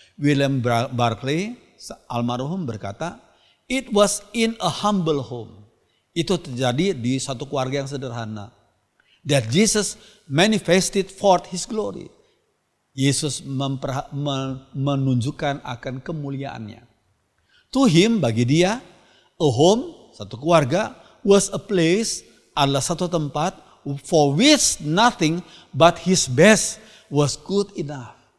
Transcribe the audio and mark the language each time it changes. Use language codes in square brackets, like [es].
[en] William Barclay [id] almarhum berkata, [en] it was in a humble home. [id] Itu terjadi di satu keluarga yang sederhana. [en] That Jesus manifested forth His glory. [id] Yesus menunjukkan akan kemuliaannya. [en] To him, [id] bagi dia, [en] a home, [id] satu keluarga, [en] was a place, [id] adalah satu tempat [en] for which nothing but His best was good enough.